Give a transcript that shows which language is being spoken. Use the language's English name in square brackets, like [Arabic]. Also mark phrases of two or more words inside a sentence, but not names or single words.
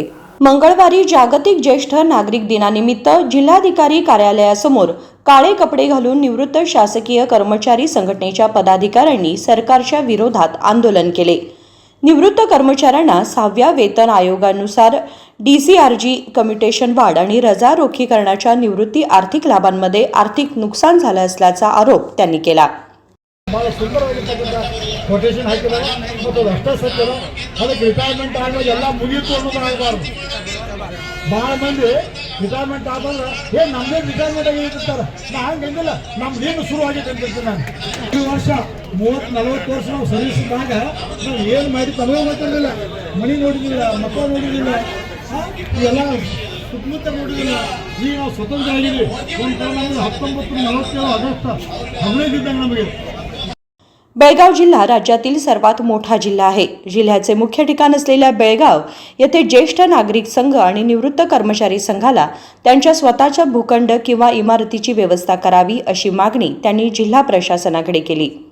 [Marathi] मंगळवारी जागतिक ज्येष्ठ नागरिक दिनानिमित्त जिल्हाधिकारी कार्यालयासमोर काळे कपडे घालून निवृत्त शासकीय कर्मचारी संघटनेच्या पदाधिकाऱ्यांनी सरकारच्या विरोधात आंदोलन केले. निवृत्त कर्मचाऱ्यांना 6व्या वेतन आयोगानुसार DCRG कम्युटेशन वाढ आणि रजा रोखीकरणाच्या निवृत्ती आर्थिक लाभांमध्ये आर्थिक नुकसान झालं असल्याचा आरोप त्यांनी केला. [Kannada] ಭಾಳ ಸುಂದರವಾಗಿರ್ತಕ್ಕಂಥ ಕೊಟೇಶನ್ ಹಾಕಿದ್ದಾರೆ ಮತ್ತು ಅಷ್ಟೇ ಸತ್ಯ ಅದಕ್ಕೆ ರಿಟೈರ್ಮೆಂಟ್ ಆದ್ಮೇಲೆ ಎಲ್ಲ ಮುಗಿಯಿತು ಅನ್ನೋದು ಆಗಬಾರ್ದು. ಭಾಳ ಮಂದಿ ರಿಟೈರ್ಮೆಂಟ್ ಆದ್ರೆ ನಮ್ಮದೇ ರಿಟೈರ್ಮೆಂಟ್ ಆಗಿರ್ತಾರೆ. ನಾ ಹಂಗಂಗಿಲ್ಲ, ನಮ್ದೇನು ಶುರು ಆಗೈತೆ ಅಂತಿರ್ತೀನಿ ನಾನು. ಈ ವರ್ಷ 30-40 ವರ್ಷ ನಾವು ಸರ್ವಿಸ್ ಇದ್ದಾಗ ನಾವು ಏನು ಮಾಡಿ ತಮಗೆ ಗೊತ್ತಿರಲಿಲ್ಲ, ಮನೆ ನೋಡಿದಿಲ್ಲ, ಮಕ್ಕಳು ನೋಡಿದಿಲ್ಲ, ಇವೆಲ್ಲ ಸುತ್ತಮುತ್ತ ನೋಡಿದಿಲ್ಲ. ಈಗ ನಾವು ಸ್ವತಂತ್ರ ಆಗಿದ್ವಿ. ಒಂದು ಕಾಲ ನಮಗೆ 1947 ಆಗಸ್ಟ್ 15 ಇದ್ದಂಗೆ ನಮಗೆ. [Marathi] बेळगाव जिल्हा राज्यातील सर्वात मोठा जिल्हा आहे. जिल्ह्याचे मुख्य ठिकाण असलेल्या बेळगाव येथे ज्येष्ठ नागरिक संघ आणि निवृत्त कर्मचारी संघाला त्यांच्या स्वतःच्या भूखंड किंवा इमारतीची व्यवस्था करावी अशी मागणी त्यांनी जिल्हा प्रशासनाकडे केली.